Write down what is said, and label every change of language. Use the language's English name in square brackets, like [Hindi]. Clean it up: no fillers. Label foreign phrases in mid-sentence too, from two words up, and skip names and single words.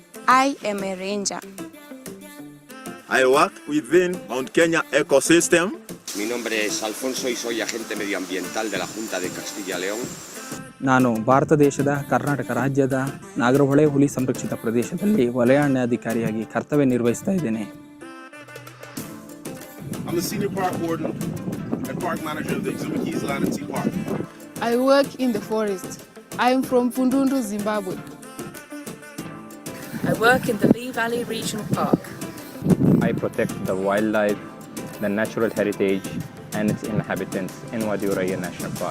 [English] I am a ranger. I work within Mount Kenya ecosystem. [Spanish] Mi nombre es Alfonso y soy agente medioambiental de la Junta de Castilla y León. [Kannada] ನಾನು ಭಾರತ ದೇಶದ ಕರ್ನಾಟಕ ರಾಜ್ಯದ ನಾಗರಹೊಳೆ ಹುಲಿ ಸಂರಕ್ಷಿತ ಪ್ರದೇಶದಲ್ಲಿ ವಲಯ ಅರಣ್ಯಾಧಿಕಾರಿಯಾಗಿ ಕರ್ತವ್ಯ ನಿರ್ವಹಿಸ್ತಾ ಇದ್ದೇನೆ. [English] I'm the senior park warden and park manager of the Exhibit Keys Land and Sea Park. I work in the forest. I am from Fundundu, Zimbabwe. I work in the Lee Valley Regional Park. I protect the wildlife, the natural heritage, and its inhabitants in Wadiuraya National Park.